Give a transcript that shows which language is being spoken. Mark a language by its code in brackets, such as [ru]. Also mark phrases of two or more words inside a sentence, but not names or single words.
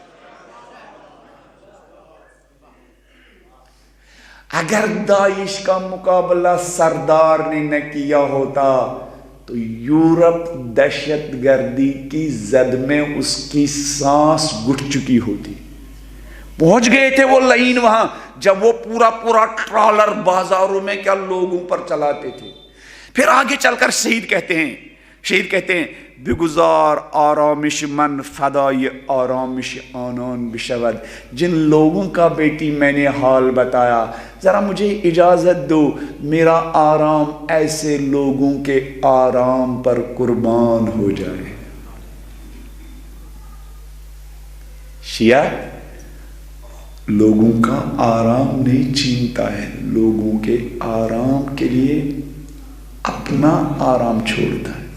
[ur] اگر داعش کا مقابلہ سردار نے نہ کیا ہوتا تو یورپ دہشت گردی کی زد میں اس کی سانس گھٹ چکی ہوتی۔ پہنچ گئے تھے وہ لائن وہاں جب وہ پورا ٹرالر بازاروں میں کیا لوگوں پر چلاتے تھے۔ پھر آگے چل کر شہید کہتے ہیں [fa] بگزار آرامش من فدای آرامش آنان بشود، [ur] جن لوگوں کا بیٹی میں نے حال بتایا، ذرا مجھے اجازت دو میرا آرام ایسے لوگوں کے آرام پر قربان ہو جائے۔ شیعہ لوگوں کا آرام نہیں چھینتا ہے، لوگوں کے آرام کے لیے اپنا آرام چھوڑتا ہے۔